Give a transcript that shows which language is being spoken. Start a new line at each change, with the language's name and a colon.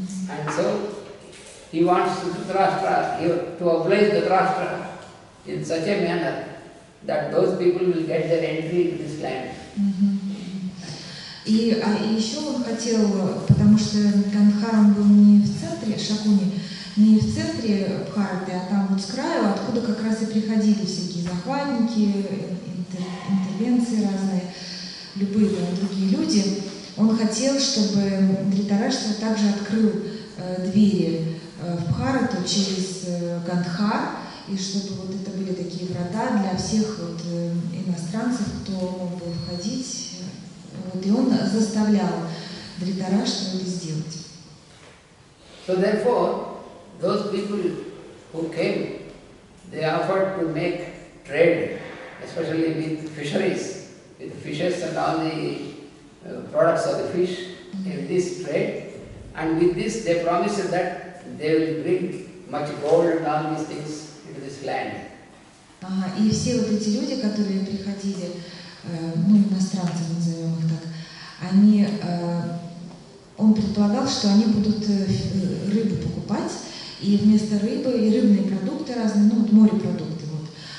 English: And so he wants Dhritarashtra to oblige Dhritarashtra in such a manner that those people will get their entry into this land.
Russian: И еще он хотел, потому что Гандхар он был не в центре, Шакуни, не в центре Бхараты, а там вот с краю, откуда как раз и приходили всякие захватники, интервенции разные, любые другие люди. Он хотел, чтобы Dhritarashtra также открыл двери в Бхарату через Гандхар, и чтобы вот это были такие врата для всех вот иностранцев, кто мог бы входить. Вот, и он заставлял Dhritarashtra это сделать.
English: So therefore, those people who came, they offered to make trade, especially with fisheries, with fishes and all the products of the fish in this trade. And with this, they promised that they will bring much gold and all these things into this land.
Russian: И все вот эти люди, которые приходили, ну, иностранцы, назовем их так, они, он предполагал, что они будут рыбу покупать, и вместо рыбы и рыбные продукты разные, ну, вот морепродукты, вот.